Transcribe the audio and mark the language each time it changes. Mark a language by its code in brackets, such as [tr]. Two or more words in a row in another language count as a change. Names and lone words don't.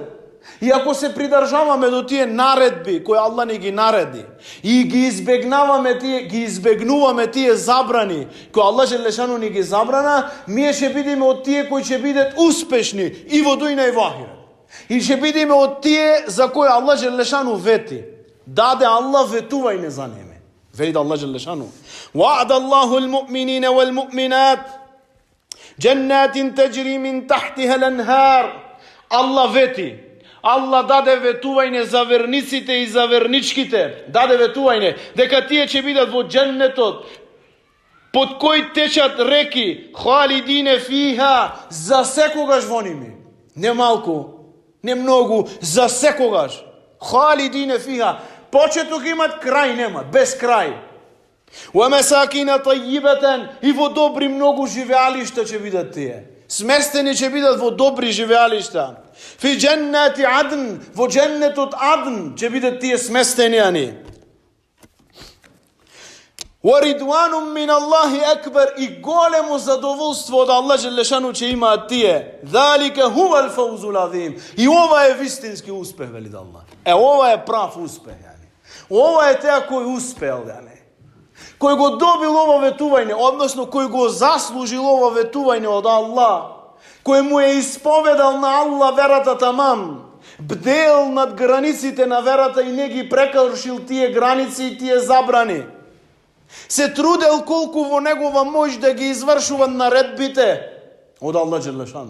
[mk] И ако се придржаваме до тие наредби кои Аллах ни ги нареди и ги избегнуваме тие забрани кои Аллах [ar] جل شأنه [mk] ни ги забрана, ние ќе бидеме од тие кои ќе бидат успешни и во дујна и во ахирет. И ќе бидеме од тие за кои Аллах [ar] جل شأنه [mk] вети. Даде Аллах ветување за неме. [ar] Велит الله جل شأنه: "وعد الله المؤمنين والمؤمنات جنات تجري من تحتها الأنهار." [mk] Аллах вети. Аллах даде ветување за верниците и за верничките. Даде ветување дека тие ќе бидат во џеннетот под кој течат реки, [ar] خالدين فيها, [mk] за секогаш во ними. Не малку, не многу, за секогаш. [ar] خالدين فيها. [mk] Почеток имат, крај немат, без крај. [ar] ومساكن طيبة, [mk] и во добри многу живеалишта ќе бидат тие. Сместени ќе бидат во добри живеалишта. [ar] في جنات عدن, [mk] во дженнетот адн ќе бидат тие сместени ани. [ar] ورضوان من الله أكبر, [mk] и големо задоволство од Аллах Желешану ќе имаат тие. [ar] ذلك هو الفوز العظيم. [mk] И ова е вистински успех, вели Аллах. Ова е прав успех. Ова е теа кој успел, кој го добил ова ветување, односно кој го заслужил ова ветување од Аллах, кој му е исповедал на Аллах верата тамам, бдел над границите на верата и не ги прекршил тие граници и тие забрани, се трудел колку во негова моќ да ги извршува наредбите од Аллах Желешану.